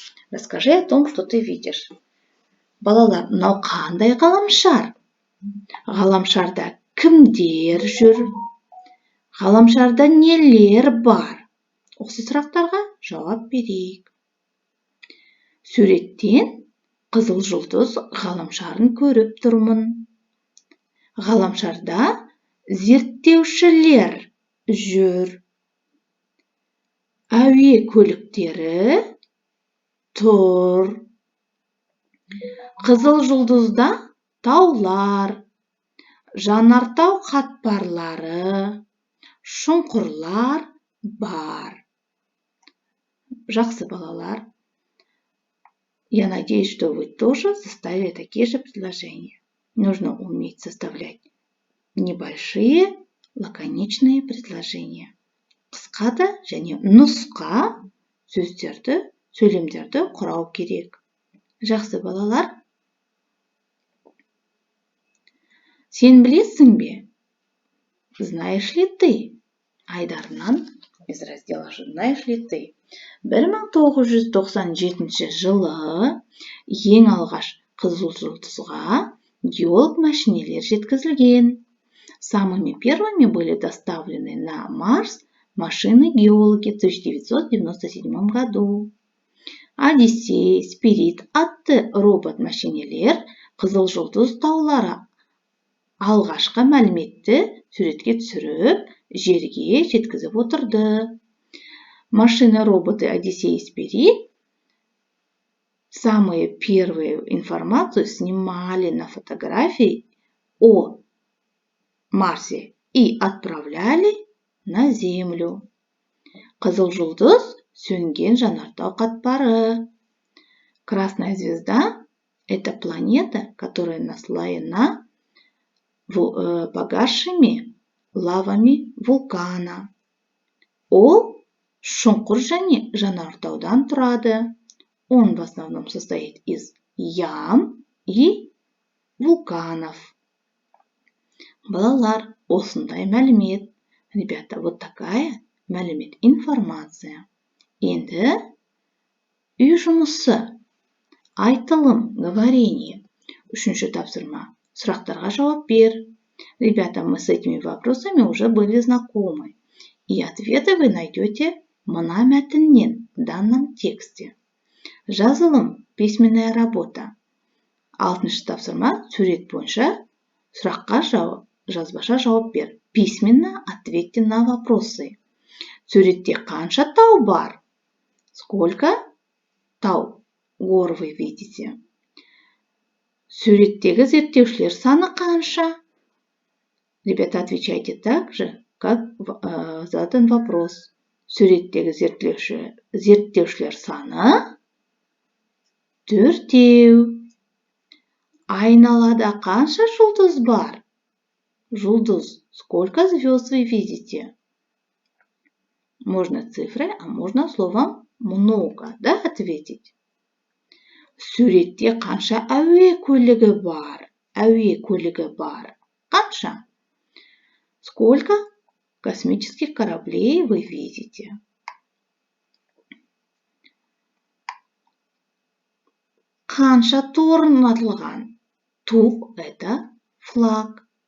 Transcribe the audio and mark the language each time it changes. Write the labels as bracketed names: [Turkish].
[Russian] Расскажи о том, что ты видишь. [Kazakh] Балалар, мынау қандай ғаламшар? Ғаламшарда кімдер жүр? Ғаламшарда нелер бар? Осы сұрақтарға жауап берейік. Суреттен Қызыл жұлдыз ғаламшарын көріп тұрмын. Ғаламшарда зерттеушілер жүр. Әуе көліктері тұр. Қызыл жұлдызда таулар, жанартау қатпарлары, шұңқырлар бар. Жақсы балалар. [Russian] Я надеюсь, что вы тоже составили такие же предложения. Нужно уметь составлять небольшие лаконичные предложения. [Kazakh] Қысқа да және нұсқа сөздерді, сөйлемдерді құрау керек. Жақсы балалар. Сен білесің бе? [Russian] Знаешь ли ты? Айдарынан из раздела «Знаешь ли ты?» [Kazakh] 1997 жылы ең алғаш қызыл жұлдызға геолог машинелер жеткізілген. [Russian] Самыми первыми были доставлены на Марс машины-геологи в 1997 году. [Kazakh] Одиссей, Спирит атты робот-машинелер қызыл жұлдыз таулары алғашқы мәліметті суретке түсіріп, жерге жеткізіп отырды. [Russian] Машины-роботы Одиссей и Спирит самые первые информацию снимали на фотографии о Марсе и отправляли на Землю. [Kazakh] Қызыл жұлдыз сөнген жанартау қатпары. [Russian] Красная звезда – это планета, которая наслоена погасшими лавами вулкана. [Kazakh] Ол шұңқыр және жанартаудан тұрады. [Russian] Он в основном состоит из ям и вулканов. [Kazakh] Балалар, осындай мәлімет. [Russian] Ребята, вот такая мәлімет информация. [Kazakh] Енді үй жұмысы, айтылым, говорение. Үшінші тапсырма. Сұрақтарға жауап бер. [Russian] Ребята, мы с этими вопросами уже были знакомы. И ответы вы найдете [Kazakh] мына мәтіннен [Russian] в данном тексте. Жазылым, письменная работа. [Kazakh] Алтыншы тапсырма, сурет бойынша сұраққа жазбаша жауап бер. [Russian] Письменно ответьте на вопросы. [Kazakh] Суретте қанша тау бар? [Russian] Сколько тау гор вы видите? [Kazakh] Суреттегі зерттеушілер саны қанша? [Russian] Ребята, отвечайте так же, как задан вопрос. [Kazakh] Суреттегі зерттеушілер саны? Төртеу. Айналада қанша жұлдыз бар? Жұлдыз. [Russian] Сколько звезд вы видите? Можно цифрой, а можно словом много, да, ответить. [Kazakh] Суретте қанша әуе көлігі бар? Әуе көлігі бар. Қанша? [Russian] Сколько космических кораблей вы видите? [Kazakh] Қанша ту орнатылған? Ту – [Russian] это флаг.